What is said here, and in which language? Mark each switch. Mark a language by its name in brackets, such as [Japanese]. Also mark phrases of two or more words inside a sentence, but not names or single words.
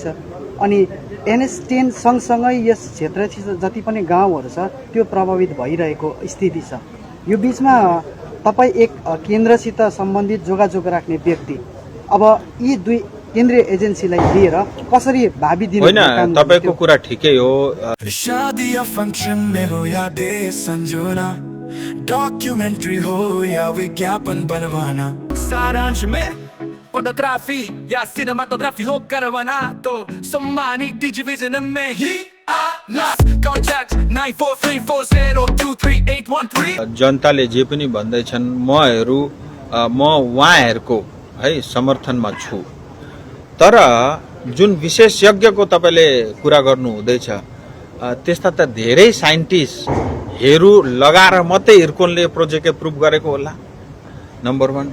[Nepali] अनि NH10 सँगसँगै यस क्षेत्र जति पनि गाउँहरू छ त्यो प्रभावित भइरहेको स्थिति छ। यो बीचमा तपाईँ एक केन्द्रसित सम्बन्धित जोगाजोग राख्ने व्यक्ति, अब यी दुई केन्द्रीय एजेन्सीलाई लिएर कसरी भावी दिनु? होइन, तपाईको कुरा ठिकै हो। [Hindi] शादी या फंक्शन में हो या डे संजोना, डॉक्यूमेंट्री हो या विज्ञापन बनवाना, सारांश में फोटोग्राफी या सिनेमाटोग्राफी हो करवाना तो सम्मानित डिजिविजन में ही कॉन्टैक्ट 9434023813। [Nepali] जनताले जे पनि भन्दैछन् म उहाँहरूको है समर्थनमा छु। तर जुन विशेषज्ञको तपाईले कुरा गर्नु हुँदैछ त्यस्ता त धेरै साइन्टिस्टहरू लगाएर मात्रै इर्कोनले [English] project approve [Nepali] गरेको होला, नम्बर 1।